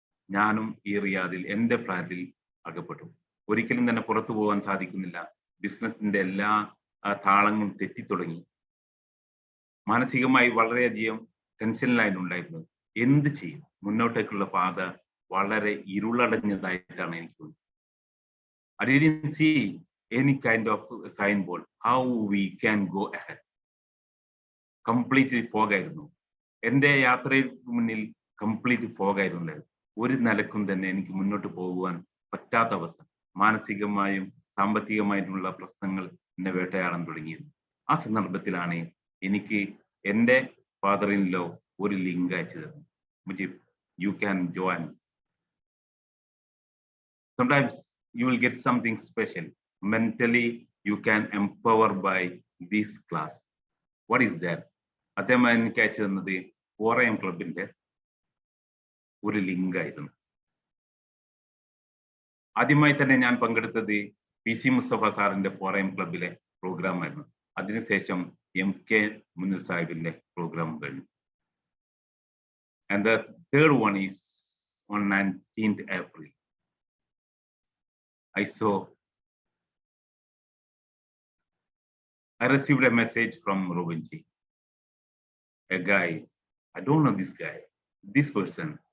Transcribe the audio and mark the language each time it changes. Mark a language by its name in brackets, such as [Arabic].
[Malayalam] ഞാനും ഈ റിയാദിൽ എൻ്റെ ഫ്ലാറ്റിൽ അകപ്പെട്ടു. ഒരിക്കലും തന്നെ പുറത്തു പോകാൻ സാധിക്കുന്നില്ല. ബിസിനസിന്റെ എല്ലാ താളങ്ങളും തെറ്റിത്തുടങ്ങി. മാനസികമായി വളരെയധികം ടെൻഷനിലായിട്ടുണ്ടായിരുന്നു. എന്ത് ചെയ്യും? മുന്നോട്ടേക്കുള്ള പാത വളരെ ഇരുളടഞ്ഞതായിട്ടാണ് എനിക്ക് തോന്നുന്നത്. [English] I didn't see any kind of signboard how we can go ahead. Completely fog [Malayalam] ആയിരുന്നു. എൻ്റെ യാത്രയിൽ മുന്നിൽ കംപ്ലീറ്റ് fog ആയിരുന്നു. ഒരു നിലക്കും തന്നെ എനിക്ക് മുന്നോട്ട് പോകുവാൻ പറ്റാത്ത അവസ്ഥ. മാനസികമായും സാമ്പത്തികമായിട്ടുള്ള പ്രശ്നങ്ങൾ എന്നെ വേട്ടയാടാൻ തുടങ്ങിയിരുന്നു. ആ സന്ദർഭത്തിലാണ് എനിക്ക് എൻ്റെ ഫാദർ ഇൻ ലോ ഒരു ലിങ്ക് അയച്ചു തന്നു. [English] Mujeeb, you can join. Sometimes you will get something special. Mentally, you can empower by this class. What is that? [Malayalam] അദ്ദേഹം എനിക്ക് അയച്ചു തന്നത് 4am ക്ലബിന്റെ ഒരു ലിങ്ക് ആയിരുന്നു. ആദ്യമായി തന്നെ ഞാൻ പങ്കെടുത്തത് PC മുസ്തഫ സാറിന്റെ 4am ക്ലബിലെ പ്രോഗ്രാം ആയിരുന്നു. അതിനുശേഷം MK മുനീർ സാഹിബിന്റെ പ്രോഗ്രാം കഴിഞ്ഞു. [English] And the third one is on 19th April. I received a message from Robinji, a guy. I don't know this guy, this person.